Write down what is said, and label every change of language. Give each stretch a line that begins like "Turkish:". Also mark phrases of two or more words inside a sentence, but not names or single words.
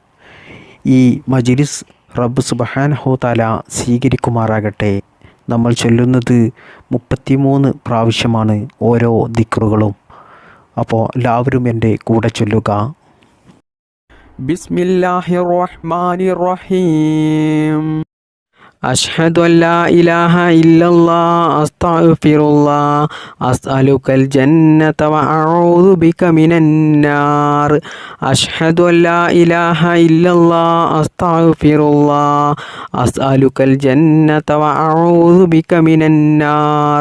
Malayalam: ഈ മജ്‌ലിസ്
Arabic: رب سبحانه تعالى
Malayalam: സ്വീകരിക്കുമാറാകട്ടെ. നമ്മൾ ചൊല്ലുന്നത് 33 പ്രാവശ്യമാണ് ഓരോ ദിക്റുകളും. അപ്പോൾ എല്ലാവരും എൻ്റെ കൂടെ ചൊല്ലുക.
Arabic: بسم الله الرحمن الرحيم. أشهد أن لا إله إلا الله أستغفر الله أسألك الجنة وأعوذ بك من النار. أشهد أن لا إله إلا الله أستغفر الله أسألك الجنة وأعوذ بك من النار.